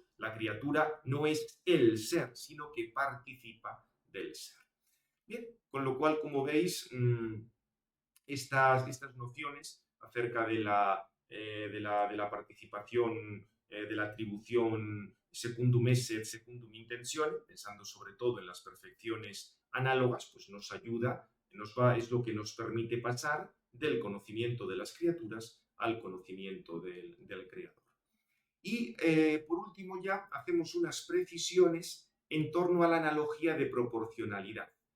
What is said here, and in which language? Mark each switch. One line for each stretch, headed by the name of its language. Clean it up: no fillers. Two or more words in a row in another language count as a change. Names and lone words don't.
Spanish: La criatura no es el ser, sino que participa del ser. Bien, con lo cual, como veis, estas nociones acerca de la participación, de la atribución
Latin: secundum esse, secundum intentione,
Spanish: pensando sobre todo en las perfecciones análogas, pues nos ayuda, es lo que nos permite pasar del conocimiento de las criaturas al conocimiento del creador. Y por último ya hacemos unas precisiones en torno a la analogía de proporcionalidad.